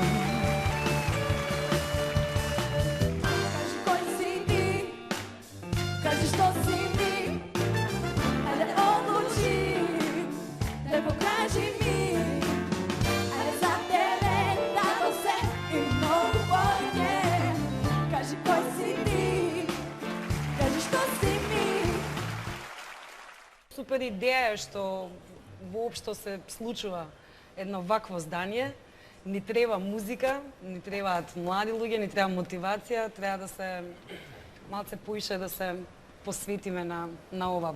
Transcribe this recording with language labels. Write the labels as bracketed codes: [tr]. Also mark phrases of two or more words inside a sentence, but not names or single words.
[sr] Kaži koji si ti, kaži što si ti, ajde odluči, ne pokaži mi, ajde za tebe dalo se i mnogo bolje. Kaži koji si ti, kaži što si mi. [mk] Супер идеја е што воопшто се случува едно вакво здание. Ни треба музика, ни требаат млади луѓе, ни треба мотивација, треба да се малце поише да се посветиме на ова.